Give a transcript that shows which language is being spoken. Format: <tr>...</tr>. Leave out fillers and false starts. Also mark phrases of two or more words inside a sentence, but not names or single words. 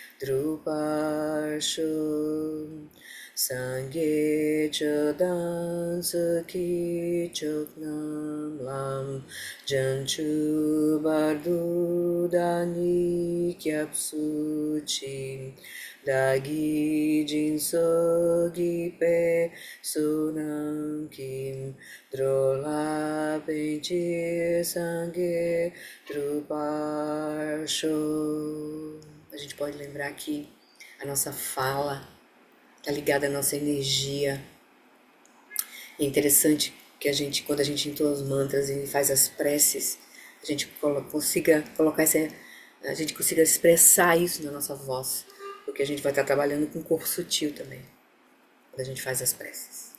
<bo>འགྲུབ་པར་ཤོག། སངས་རྒྱས་ཆོས་དང་ཚོགས་ཀྱི་མཆོག་རྣམས་ལ། བྱང་ཆུབ་བར་དུ་བདག་ནི་སྐྱབས་སུ་མཆི། བདག་གིས་སྦྱིན་སོགས་བགྱིས་པའི་བསོད་ནམས་ཀྱིས། འགྲོ་ལ་ཕན་ཕྱིར་སངས་རྒྱས་འགྲུབ་པར་ཤོག.</bo> <pt>A gente pode lembrar que a nossa fala está ligada à nossa energia. É interessante que quando a gente entoa os mantras e faz as preces, a gente consiga colocar a gente consiga expressar isso na nossa voz, porque a gente vai estar trabalhando com o corpo sutil também, quando a gente faz as preces.</pt>